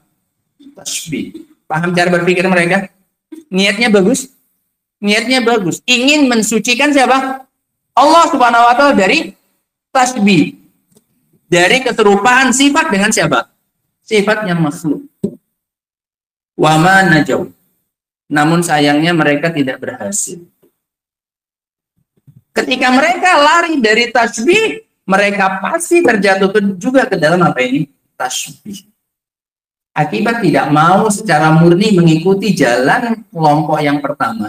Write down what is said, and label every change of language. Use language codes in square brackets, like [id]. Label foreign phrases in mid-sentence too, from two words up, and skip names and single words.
[id] Tasbih. Paham cara berpikir mereka? Niatnya bagus. Niatnya bagus. Ingin mensucikan siapa? Allah [ar] سبحانه وتعالى [id] dari tasbih. Dari keserupaan sifat dengan siapa? Sifatnya makhluk. [ar] وما نجوا. [id] Namun sayangnya mereka tidak berhasil. Ketika mereka lari dari tasbih, mereka pasti terjatuh juga ke dalam apa ini? Tasbih. Akibat tidak mau secara murni mengikuti jalan kelompok yang pertama.